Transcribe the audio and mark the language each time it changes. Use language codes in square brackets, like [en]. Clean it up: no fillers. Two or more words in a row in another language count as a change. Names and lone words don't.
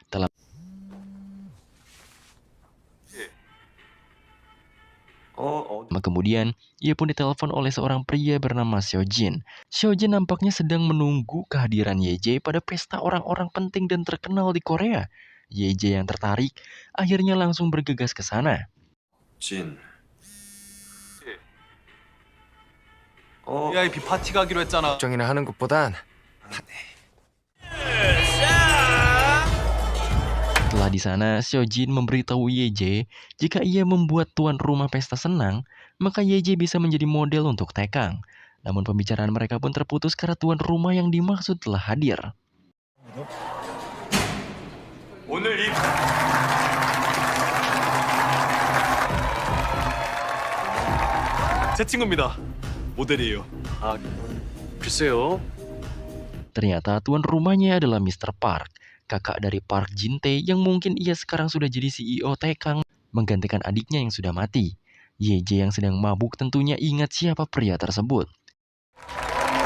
[id] Kemudian, ia pun ditelepon oleh seorang pria bernama Seojin. Seojin nampaknya sedang menunggu kehadiran YJ pada pesta orang-orang penting dan terkenal di Korea. YJ yang tertarik, akhirnya langsung bergegas ke sana. [ko] 진. VIP 파티 가기로 했잖아. 걱정이나 하는 것보단 [id] Setelah di sana, Seojin memberitahu YJ jika ia membuat tuan rumah pesta senang, maka YJ bisa menjadi model untuk Taekang. Namun pembicaraan mereka pun terputus karena tuan rumah yang dimaksud telah hadir. [ko] 오늘 이 제 친구입니다. 모델이에요. 아, 글쎄요. [id] Ternyata tuan rumahnya adalah Mr. Park, kakak dari Park Jin-tae yang mungkin ia sekarang sudah jadi CEO Taekang, menggantikan adiknya yang sudah mati. YJ yang sedang mabuk tentunya ingat siapa pria tersebut.